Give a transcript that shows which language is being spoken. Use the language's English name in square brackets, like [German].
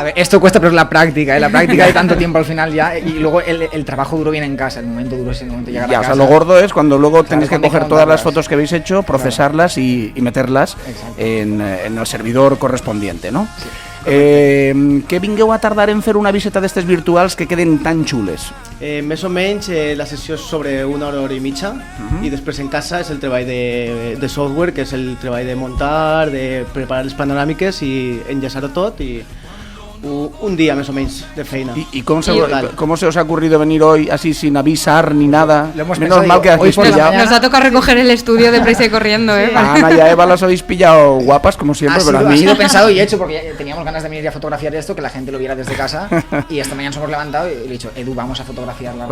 [Spanish] A ver, esto cuesta, pero es la práctica, la práctica de tanto tiempo al final ya, y luego el trabajo duro viene en casa, el momento duro es el momento de llegar a casa. O sea, lo gordo es cuando luego tenéis que coger todas las fotos que habéis hecho, procesarlas y meterlas en el servidor correspondiente, ¿no? [Catalan] Sí. Què vingueu a tardar en fer una visita d'estes virtuals que queden tan xules? Més o menys la sessió és sobre una hora i mitja i després en casa és el treball de software, que és el treball de muntar, de preparar les panoràmiques i enllaçar-ho tot i [Spanish] un día más o menos [Catalan] de feina. [Spanish] ¿Y cómo se os ha ocurrido venir hoy así sin avisar ni nada? Menos mal que habéis pillado. Nos ha tocado recoger el estudio de prisa y corriendo, ¿eh? Ana y a Eva las habéis pillado guapas como siempre, pero a mí... Ha sido pensado y hecho porque teníamos ganas de venir a fotografiar esto, que la gente lo viera desde casa, y esta mañana nos hemos levantado y le he dicho, Edu, vamos a fotografiar la radio.